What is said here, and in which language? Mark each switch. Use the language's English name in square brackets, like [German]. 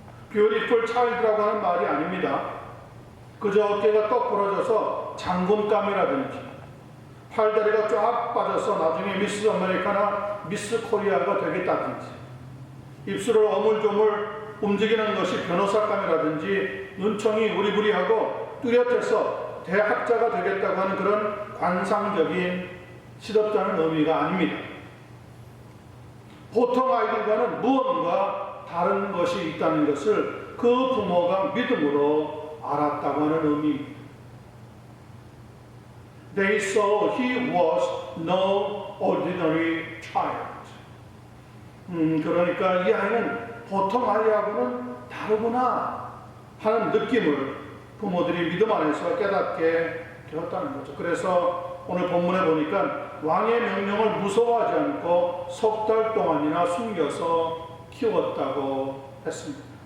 [English] beautiful child [Korean] 라고 하는 말이 아닙니다. 그저 어깨가 떡 부러져서 장군감이라든지 팔다리가 쫙 빠져서 나중에 미스 아메리카나 미스 코리아가 되겠다든지 입술을 어물조물 움직이는 것이 변호사감이라든지 눈총이 우리부리하고 뚜렷해서 대학자가 되겠다고 하는 그런 관상적인 시덥잖은 의미가 아닙니다. 보통 아이들과는 무언가 다른 것이 있다는 것을 그 부모가 믿음으로 알았다고 하는 의미입니다. [English] They saw he was no ordinary child. [Korean] 그러니까 이 아이는 보통 아이하고는 다르구나 하는 느낌을 부모들이 믿음 안에서 깨닫게 되었다는 거죠. 그래서 오늘 본문에 보니까 왕의 명령을 무서워하지 않고 석 달 동안이나 숨겨서 키웠다고 했습니다.